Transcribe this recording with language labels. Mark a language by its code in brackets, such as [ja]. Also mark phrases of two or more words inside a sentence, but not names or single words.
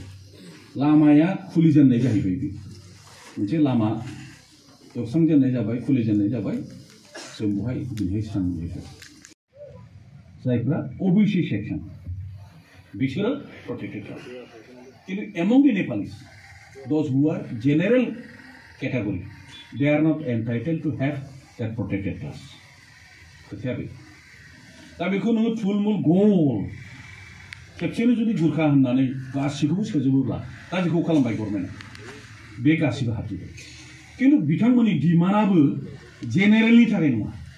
[brx] लामाया खुलिजेननाय जाहैबाय। बे मोनसे लामा एवस्रांजेननाय जाबाय, खुलिजेननाय जाबाय। जों बेवहाय दिनैहाय साननायखौ जायफ्रा [en] OBC section, [brx] बिसोरो [en] protected class. किन्तु among the Nepalis, those who are general category, they are not entitled to have that protected class. [brx] खोथाया बे। दा बेखौ नोङो थुलमुल गल खेबसेनो जुदि गुरखा होननानै गासिखौबो सोजोबोब्ला, दा जेखौ खालामबाय गभर्नमेन्टआ, बे गासिबो हाबजोबबाय। किन्तु बिथांमोननि डिमान्डआबो जेनेरेलनि थाखाय नङा।